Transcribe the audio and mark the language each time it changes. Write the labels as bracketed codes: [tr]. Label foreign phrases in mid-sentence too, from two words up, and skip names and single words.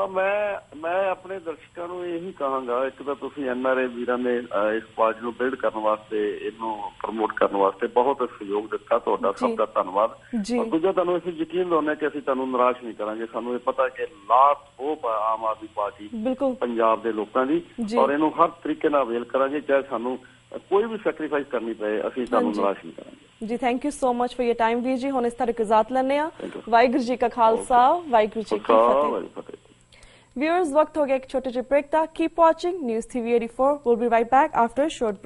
[pa] ਮੈਂ ਆਪਣੇ ਦਰਸ਼ਕਾਂ ਨੂੰ ਇਹੀ ਕਹਾਂਗਾ, ਇੱਕ ਤਾਂ ਤੁਸੀਂ NRA ਵੀਰਾਂ ਨੇ ਇਸ ਪਾਰਟੀ ਨੂੰ ਬਿਲਡ ਕਰਨ ਵਾਸਤੇ, ਇਹਨੂੰ ਪ੍ਰਮੋਟ ਕਰਨ ਵਾਸਤੇ ਬਹੁਤ ਸਹਿਯੋਗ ਦਿੱਤਾ, ਤੁਹਾਡਾ ਸਭ ਦਾ ਧੰਨਵਾਦ। ਦੂਜਾ, ਤੁਹਾਨੂੰ ਅਸੀਂ ਯਕੀਨ ਦਿਵਾਉਂਦੇ ਕਿ ਅਸੀਂ ਤੁਹਾਨੂੰ ਨਿਰਾਸ਼ ਨਹੀਂ ਕਰਾਂਗੇ। ਸਾਨੂੰ ਇਹ ਪਤਾ ਕਿ [en] last hope [pa] ਹੈ ਆਮ ਆਦਮੀ ਪਾਰਟੀ ਪੰਜਾਬ ਦੇ ਲੋਕਾਂ ਦੀ, ਔਰ ਇਹਨੂੰ ਹਰ ਤਰੀਕੇ ਨਾਲ ਅਵੇਲ ਕਰਾਂਗੇ, ਚਾਹੇ ਸਾਨੂੰ ਕੋਈ ਵੀ ਸੈਕਰੀਫਾਈਸ ਕਰਨੀ ਪਏ, ਅਸੀਂ ਤੁਹਾਨੂੰ ਨਿਰਾਸ਼ ਨਹੀਂ ਕਰਾਂਗੇ ਜੀ। [en] thank you so much for your time [pa] ਵੀਰ ਜੀ। ਹੁਣ ਇਸ ਤਰ੍ਹਾਂ ਇਜਾਜ਼ਤ ਲੈਣੇ ਆ। ਵਾਹਿਗੁਰੂ ਜੀ ਕਾ ਖਾਲਸਾ, ਵਾਹਿਗੁਰੂ ਜੀ ਕੀ ਫਤਿਹ। [hi] Viewers, वक्त हो गया एक छोटे से ब्रेक था। [en] Keep watching News TV 84. We'll be right back after a short break.